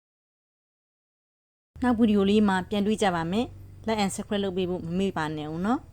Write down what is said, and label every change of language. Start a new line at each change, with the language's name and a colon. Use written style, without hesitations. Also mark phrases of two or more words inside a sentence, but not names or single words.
Burmese: နောက်ဗီဒီယိုလေးမှာပြန်တွေ့ကြပါမယ်။
English: Like and subscribe
Burmese: လုပ်ပေးဖို့မမေ့ပါနဲ့ဦးနော်။